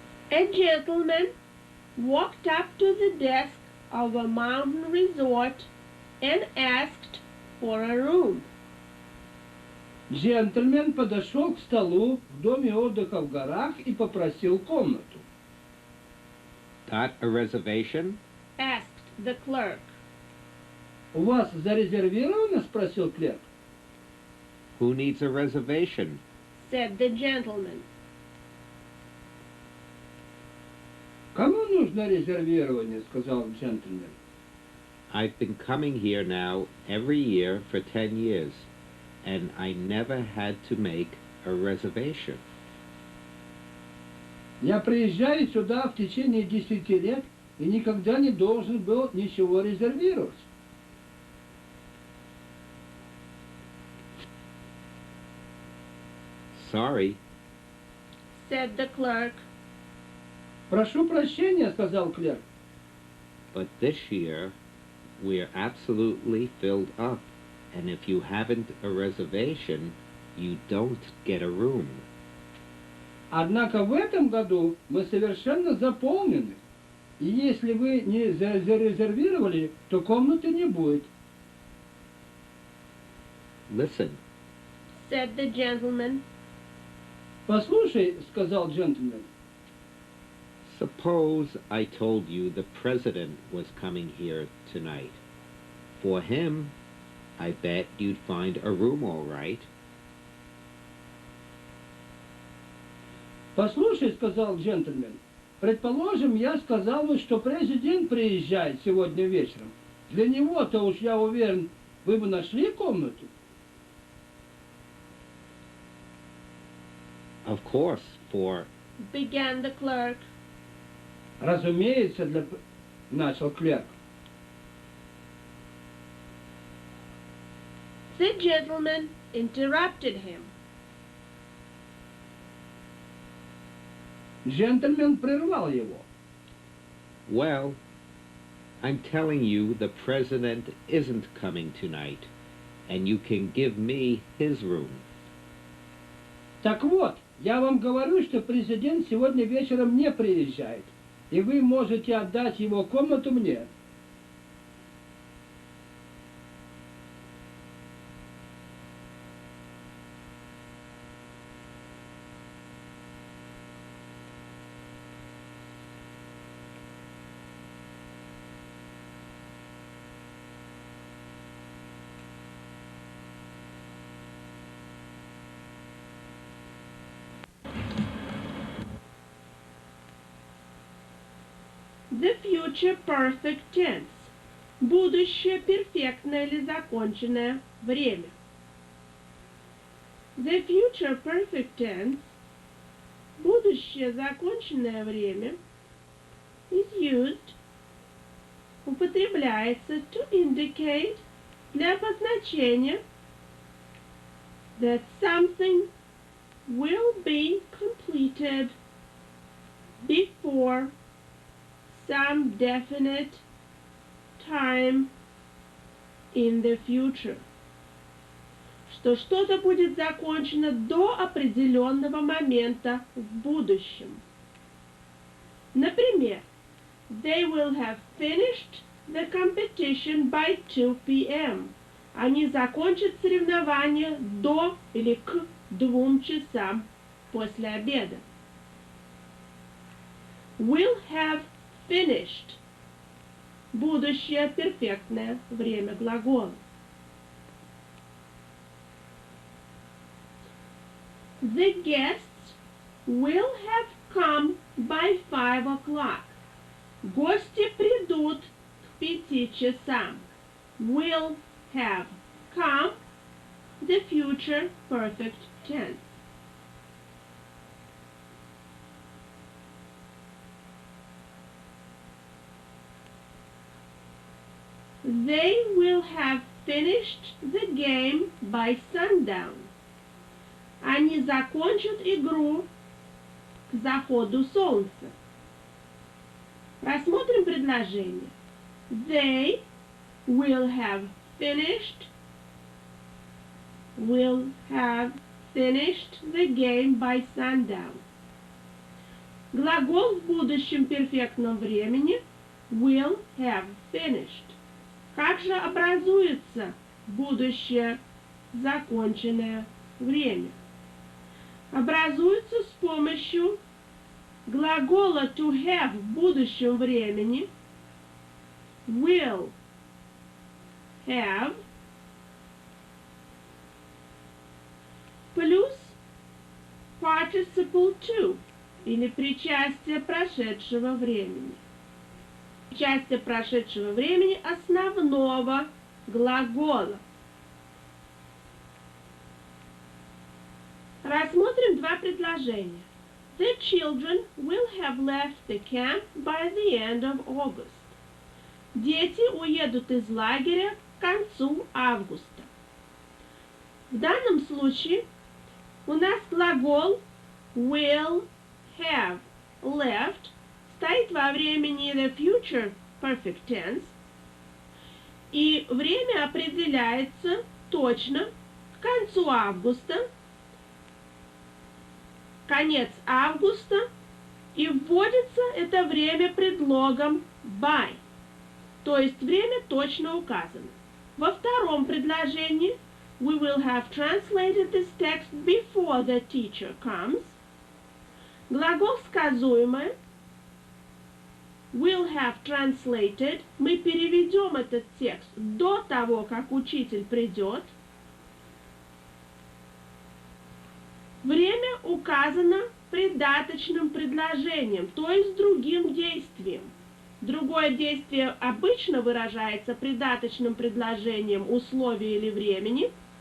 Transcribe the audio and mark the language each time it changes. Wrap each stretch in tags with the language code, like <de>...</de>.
<en>A gentleman walked up to the desk of a mountain resort and asked for a room.</en> <ru>Джентльмен подошел к столу в доме отдыха в горах и попросил комнату.</ru> <en>got a reservation? asked the clerk.</en> <ru>У вас зарезервировано? Спросил клерк.</ru> <en>Who needs a reservation? Said the gentleman.</en> <ru>Кому нужно резервирование? Сказал джентльмен.</ru> <en>I've been coming here now every year for 10 years, and I never had to make a reservation.</en> <ru>Я приезжаю сюда в течение 10 лет и никогда не должен был ничего резервировать.</ru> <en>Sorry, Said the clerk.</en> <ru>Прошу прощения, сказал клерк.</ru> <en>but this year we're absolutely filled up, and if you haven't a reservation, you don't get a room.</en> <ru>Однако в этом году мы совершенно заполнены. И если вы не зарезервировали, то комнаты не будет.</ru> <en>Listen, Said the gentleman.</en> <ru>Послушай, сказал джентльмен,</ru> <en>suppose I told you the president was coming here tonight. For him, I bet you'd find a room all right.</en> <ru>послушай, сказал джентльмен, предположим, я сказал бы, что президент приезжает сегодня вечером. Для него-то уж я уверен, вы бы нашли комнату.</ru> <en>Of course, for Began the clerk.</en> <ru>Разумеется, начал клерк.</ru> <en>The gentleman interrupted him.</en> <ru>Джентльмен прервал его.</ru> <en>well, I'm telling you the president isn't coming tonight, and you can give me his room.</en> <ru>Так вот, я вам говорю, что президент сегодня вечером не приезжает, и вы можете отдать его комнату мне.</ru> <en>The future perfect tense.</en> <ru>Будущее перфектное или законченное время.</ru> <en>The future perfect tense.</en> <ru>Будущее законченное время</ru> <en>is used.</en> <ru>Употребляется</ru> <en>to indicate</en> <ru>для обозначения</ru> <en>that something will be completed before some definite time in the future.</en> <ru>Что что-то будет закончено до определенного момента в будущем. Например,</ru> <en>they will have finished the competition by 2 p.m.</en> <ru>Они закончат соревнования до или к 2 часам после обеда.</ru> <en>Will have finished.</en> <ru>Будущее перфектное время глагола.</ru> <en>The guests will have come by 5 o'clock.</en> <ru>Гости придут к 5 часам.</ru> <en>Will have come, the future perfect tense. They will have finished the game by sundown.</en> <ru>Они закончат игру к заходу солнца. Рассмотрим предложение.</ru> <en>They will have finished the game by sundown.</en> <ru>Глагол в будущем перфектном времени</ru> <en>will have finished.</en> <ru>Как же образуется будущее законченное время? Образуется с помощью глагола</ru> <en>to have</en> <ru>в будущем времени</ru> <en>will have</en> <ru>плюс</ru> <en>participle to</en> <ru>или причастие прошедшего времени. Причастие прошедшего времени основного глагола. Рассмотрим два предложения.</ru> <en>The children will have left the camp by the end of August.</en> <ru>Дети уедут из лагеря к концу августа. В данном случае у нас глагол</ru> <en>will have left</en> <ru>стоит во времени</ru> <en>the future perfect tense,</en> <ru>и время определяется точно к концу августа, конец августа, и вводится это время предлогом by, то есть время точно указано. Во втором предложении</ru> <en>we will have translated this text before the teacher comes.</en> <ru>Глагол сказуемое</ru> <en>will have translated.</en> <ru>Мы переведем этот текст до того, как учитель придет. Время указано придаточным предложением, то есть другим действием. Другое действие обычно выражается придаточным предложением условия или времени.</ru>